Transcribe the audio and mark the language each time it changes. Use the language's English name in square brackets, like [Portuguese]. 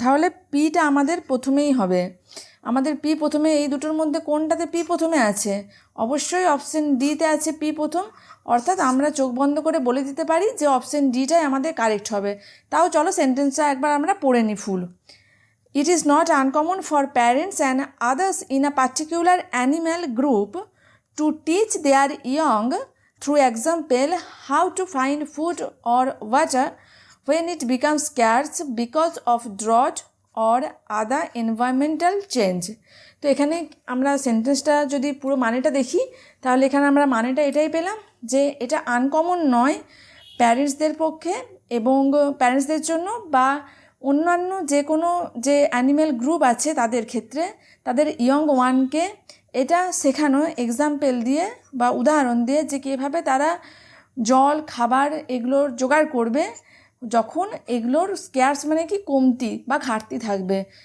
[Bangla] তাহলে পিটা আমাদের প্রথমেই হবে। আমাদের পি প্রথমে, এই দুটোর মধ্যে কোনটাতে পি প্রথমে আছে? অবশ্যই অপশন ডিতে আছে পি প্রথম, অর্থাৎ আমরা চোখ বন্ধ করে বলে দিতে পারি যে অপশন ডিটাই আমাদের কারেক্ট হবে। তাও চলো সেন্টেন্সটা একবার আমরা পড়ে নিই ফুল। [English] It is not uncommon for parents and others in a particular animal group to teach their young, through example, how to find food or water when it becomes scarce because of drought or other environmental change. [Bangla] তো এখানে আমরা সেন্টেন্সটা যদি পুরো মানেটা দেখি, তাহলে এখানে আমরা মানেটা এটাই পেলাম যে এটা আনকমন নয় প্যারেন্টসদের পক্ষে এবং প্যারেন্টসদের জন্য বা অন্যান্য যে কোনো যে অ্যানিম্যাল গ্রুপ আছে তাদের ক্ষেত্রে, তাদের ইয়ং ওয়ানকে এটা শেখানো এক্সাম্পল দিয়ে বা উদাহরণ দিয়ে যে কীভাবে তারা জল, খাবার এগুলোর জোগাড় করবে যখন এগুলোর স্ক্যার্স মানে কি কমতি বা ঘাটতি থাকবে।